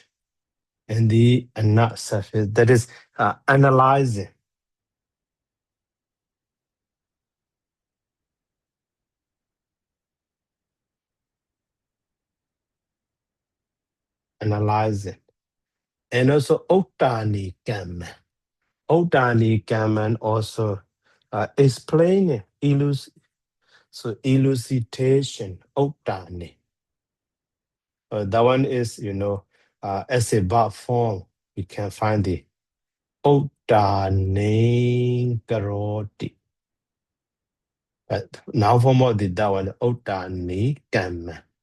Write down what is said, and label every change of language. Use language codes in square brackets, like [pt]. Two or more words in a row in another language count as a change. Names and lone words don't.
[en] And the ana suffix, that is analyzing. Analyzing. And also [pi] ottani kamma. Ottani kamma [en] also explaining, elucidation, ottani. That one is, as a verb form, we can find the [pi] ottani karoti. [en] But now form of the that one, [pi] ottani kamma.